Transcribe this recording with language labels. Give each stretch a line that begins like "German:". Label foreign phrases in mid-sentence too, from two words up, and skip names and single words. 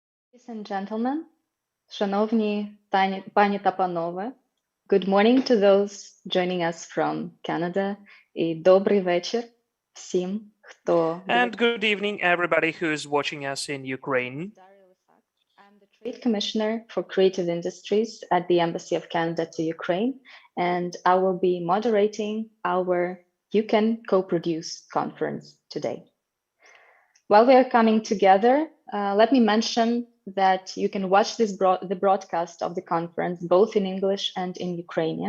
English: Ladies and gentlemen,
Ukrainian: шановні пані та панове,
English: good morning to those joining us from Canada
Ukrainian: і добрий вечір всім, хто
English: And good evening, everybody who is watching us in Ukraine. I'm the Trade Commissioner for Creative Industries at the Embassy of Canada to Ukraine, and I will be moderating our You Can Co-Produce conference today. While we are coming together, let me mention that you can watch the broadcast of the conference both in English and in Ukrainian.